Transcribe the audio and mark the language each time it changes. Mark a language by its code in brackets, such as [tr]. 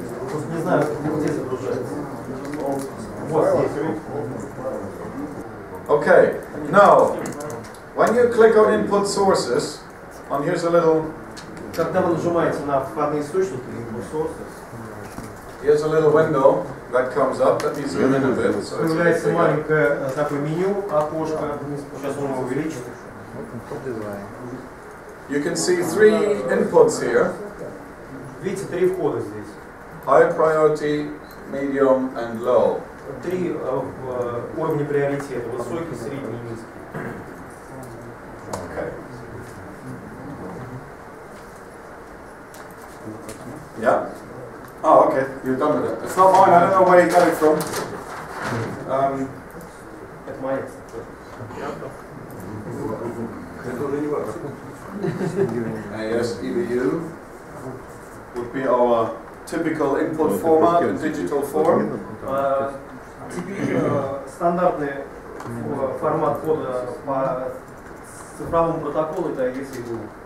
[ru] Просто не знаю, где загружается. Вот здесь. [en] Okay, now, when you click on input sources, and here's a little... [ru] Когда вы нажимаете на входные источники, input sources, [en] here's a little window that comes up. Let me zoom in a bit. So [ru] появляется маленькое такое меню, окошко. Сейчас он его увеличит. [en] you can see 3 inputs here. [ru] Видите, 3 входа здесь. [en] High priority, medium and low. [ru] 3 уровня приоритета. Высокий, средний и низкий. [en] Okay. Yeah? Oh, okay. You're done with it. It's not mine. I don't know where you got it from. [ru] Это моя. [en] Yes, EBU would be our typical input format in digital form. [ru] Теперь стандартный формат кода по цифровому протоколу это EBU.